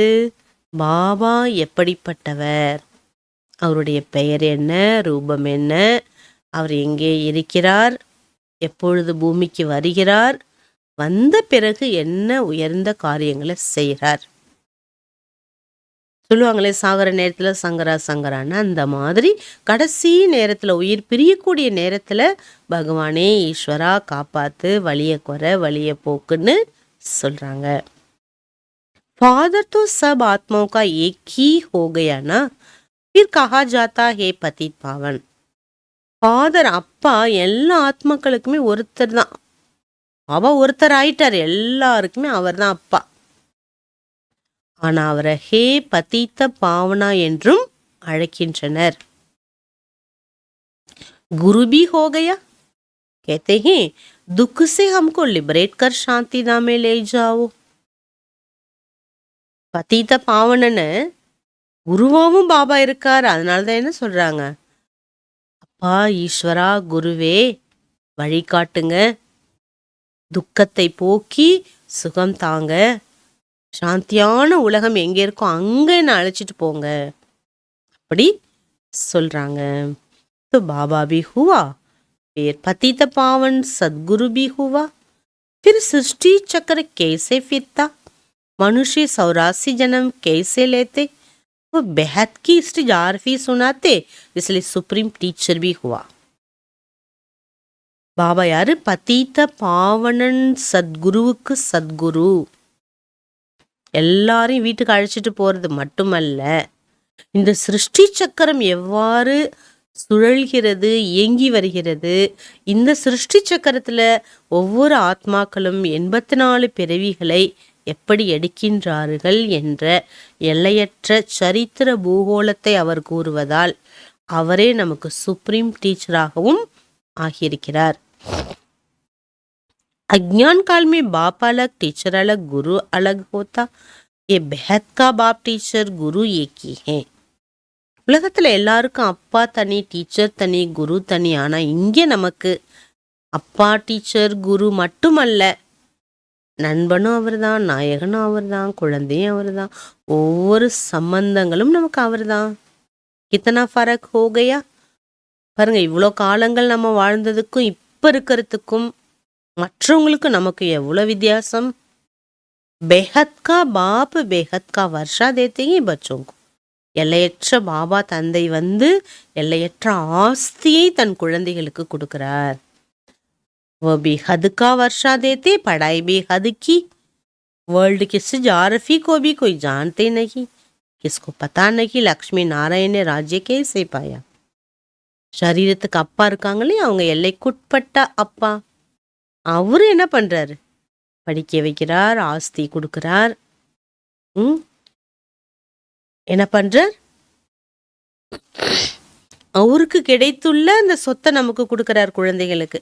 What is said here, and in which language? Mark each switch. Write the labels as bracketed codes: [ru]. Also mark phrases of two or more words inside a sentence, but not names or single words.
[ta] பாபா எப்படிப்பட்டவர், அவருடைய பெயர் என்ன, ரூபம் என்ன, அவர் எங்கே இருக்கிறார், எப்பொழுது பூமிக்கு வருகிறார், வந்த பிறகு என்ன உயர்ந்த காரியங்களை செய்கிறார். சொல்லுவாங்களே சாகர நேரத்தில் சங்கரா சங்கரான்னு, அந்த மாதிரி கடைசி நேரத்தில் உயிர் பிரியக்கூடிய நேரத்தில் பகவானே ஈஸ்வரா காப்பாத்து, வழிய குறை வழிய போக்குன்னு சொல்றாங்க. [hi] फादर तो सब आत्माओं का एक ही हो गया ना, फिर कहा जाता है पतित पावन. [ta] ஃபாதர் அப்பா எல்லா ஆத்மாக்களுக்குமே ஒருத்தர் தான். அவ ஒருத்தர் ஆயிட்டார், எல்லாருக்குமே அவர் தான் அப்பா. ஆனா அவரை [hi] हे पतित पावन [ta] என்றும் அழைக்கின்றனர். [hi] गुरु भी हो गया, कहते हैं दुख से हमको लिबरेट कर शांति धाम में ले जाओ. [ta] பதீத்த பாவனன்னு குருவாவும் பாபா இருக்கார். அதனாலதான் என்ன சொல்றாங்க, அப்பா ஈஸ்வரா குருவே வழிகாட்டுங்க, துக்கத்தை போக்கி சுகம் தாங்க, சாந்தியான உலகம் எங்க இருக்கோ அங்க என்ன அழைச்சிட்டு போங்க, அப்படி சொல்றாங்க. [hi] तो बाबा भी हुआ, फिर पतित पावन सदगुरु भी हुआ. फिर सृष्टि चक्र कैसे फिरता, मनुष्य 84 जन्म कैसे लेते, वो बेहद की इस्तिजारफी सुनाते, इसलिए [en] supreme teacher [hi] भी हुआ. [ta] பாபா யாரு? பதீத்த பாவனன் சத்குருவுக்கு சத்குரு. எல்லாரையும் வீட்டுக்கு அழைச்சிட்டு போறது மட்டுமல்ல, இந்த சிருஷ்டி சக்கரம் எவ்வாறு சுழல்கிறது, இயங்கி வருகிறது, இந்த சிருஷ்டி சக்கரத்துல ஒவ்வொரு ஆத்மாக்களும் 84 பிறவிகளை எப்படி எடுக்கின்றார்கள் என்ற எல்லையற்ற சரித்திர பூகோளத்தை அவர் கூறுவதால் அவரே நமக்கு சுப்ரீம் டீச்சராகவும் ஆகியிருக்கிறார். [hi] अज्ञान काल में बाप अलग, टीचर अलग, गुरु अलग होता. ये बेहद का बाप टीचर गुरु एक ही है. [ta] உலகத்துல எல்லாருக்கும் அப்பா தனி, டீச்சர் தனி, குரு தனி. ஆனா இங்கே நமக்கு அப்பா டீச்சர் குரு மட்டுமல்ல, நண்பனும் அவர் தான், நாயகனும் அவர் தான், குழந்தையும் அவர் தான், ஒவ்வொரு சம்பந்தங்களும் நமக்கு அவர் தான். [hi] कितना फ़र्क़ हो गया பாருங்க. [ta] இவ்வளோ காலங்கள் நம்ம வாழ்ந்ததுக்கும் இப்ப இருக்கிறதுக்கும் மற்றவங்களுக்கு நமக்கு எவ்வளவு வித்தியாசம். [hi] बेहद का बाप बेहद का वर्सा देते हैं बच्चों. [ta] எல்லையற்ற பாபா தந்தை வந்து எல்லையற்ற ஆஸ்தியை தன் குழந்தைகளுக்கு கொடுக்கிறார். [hi] वो भी हद का वर्षा देते, पढ़ाई भी हद की. वर्ल्ड की जियोग्राफी को भी कोई जानते नहीं, किसको पता नहीं लक्ष्मी नारायण ने राज्य कैसे पाया. [ta] சரீரத்துக்கு அப்பா இருக்காங்களே, அவங்க எல்லைக்குட்பட்ட அப்பா. அவரு என்ன பண்றாரு? படிக்க வைக்கிறார், ஆஸ்தி கொடுக்கிறார். என்ன பண்றார்? அவருக்கு கிடைத்துள்ள அந்த சொத்தை நமக்கு கொடுக்கிறார் குழந்தைகளுக்கு.